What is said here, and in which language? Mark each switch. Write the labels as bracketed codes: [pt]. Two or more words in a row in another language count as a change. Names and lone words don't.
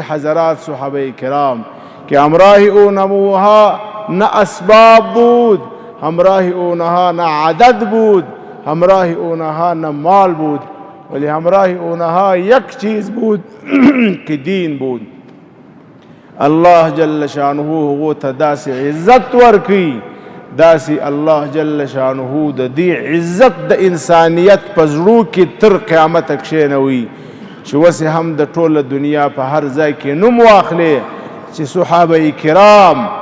[fa] حضرات صحابه کرام که همراه اونموها نه اسباب بود همراه اونها نه عدد بود همراه اونها نه مال بود ولی همراه اونها یک چیز بود که دین بود [ar] الله جل شانه [ps] هغو ته داسې عزت ورکوي داسې [ar] الله جل شانه [ps] د دې عزت د انسانیت په زړو کې تر قیامته کښېنوي چې وسې هم د ټوله دنیا په هر ځای کې نوم واخلې چې صحابه کرام